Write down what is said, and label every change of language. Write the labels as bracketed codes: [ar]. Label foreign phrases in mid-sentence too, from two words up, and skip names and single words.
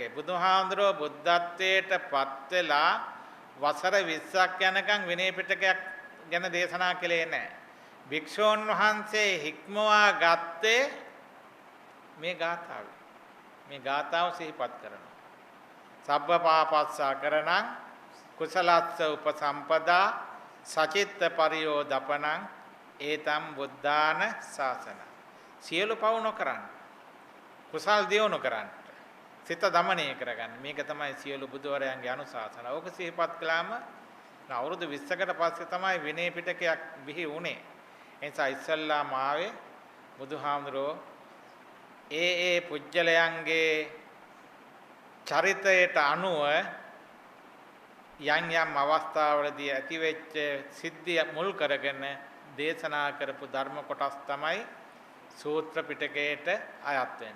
[si] බුදුහාමුදුරුවෝ බුද්ධත්වයට පත් වෙලා වසර 20ක් යනකම් විනය පිටකයක් ගැන දේශනා කළේ නැහැ. භික්ෂූන් වහන්සේ හික්මවා ගත්තේ මේ ගාථාව. මේ ගාථාව සිහිපත් කරනවා. [pi] සබ්බ පාපස්සා කරණං කුසලස්ස උපසම්පදා සචිත්ත පරියෝදපණං ඒතම් බුද්ධාන ශාසන. [si] සියලු පව් නොකරන්න. කුසල් දියුණු කරන්න. සිත දමනය කරගන්න. මේක තමයි සියලු බුදුවරයන්ගේ අනුශාසන. ඕක සිහිපත් කළාම අවුරුදු 20කට පස්සේ තමයි විනය පිටකයක් බිහි වුණේ. එනිසා ඉස්සල්ලාම ආවේ බුදුහාමුදුරෝ ඒ පුජ්‍යලයන්ගේ චරිතයට අනුව යම් යම් අවස්ථාවලදී ඇතිවෙච්ච සිද්ධිය මුල් කරගෙන දේශනා කරපු ධර්ම කොටස් තමයි සූත්‍ර පිටකයට අයත් වෙන්නේ.